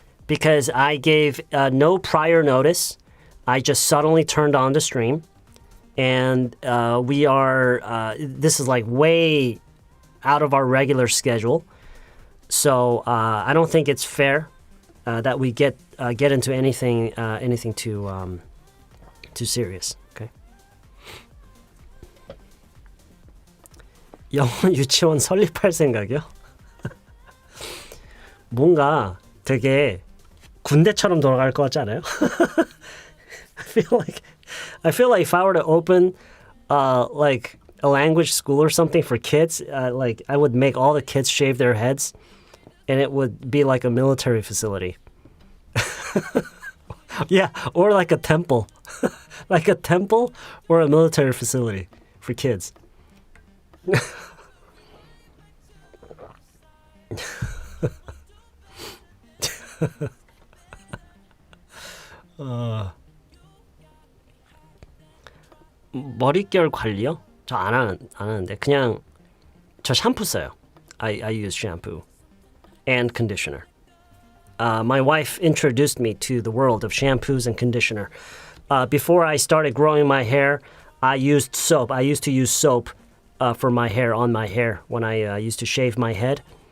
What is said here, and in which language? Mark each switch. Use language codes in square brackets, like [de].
[en] because I gave no prior notice. I just suddenly turned on the stream, and we are. This is like way out of our regular schedule, so I don't think it's fair that we get into anything too serious. Okay. [ko] 영어 유치원 설립할 생각이요? 뭔가 되게 군대처럼 돌아갈 것 같지 않아요? [en] I feel like if I were to open like a language school or something for kids, like I would make all the kids shave their heads, and it would be like a military facility. Yeah, or like a temple, like a temple or a military facility for kids. [ko] 머릿결 관리요? 저 안 하는데 그냥 저 샴푸 써요. [en] I use shampoo and conditioner. My wife introduced me to the world of shampoos and conditioner. Before I started growing my hair, I used soap. I used to use soap for my hair, on my hair, when I used to shave my head.